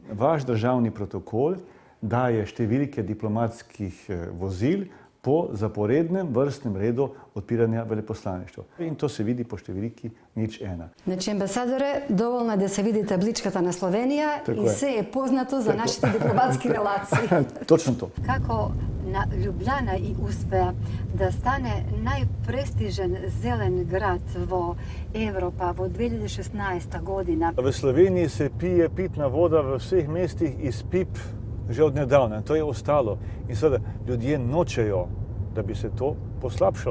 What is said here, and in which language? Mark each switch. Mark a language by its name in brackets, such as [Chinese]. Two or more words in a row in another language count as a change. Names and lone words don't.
[Slovenian] Vaš državni protokol daje številke diplomatskih vozil po zaporednem vrstnem redu odpiranja veleposlaništva. In to se vidi po številki 01. [Macedonian] Значи, амбасадоре, доволно е да се види табличката на Словенија и се е познато за нашите дипломатски релации. Точно to. Како на Ljubljana и успеа да стане најпрестижен зелен град во Европа во 2016 година. [Slovenian] V Sloveniji se pije pitna voda v vseh mestih iz pip že od nedavna. To je ostalo. In seveda ljudje nočejo, da bi se to poslabšalo.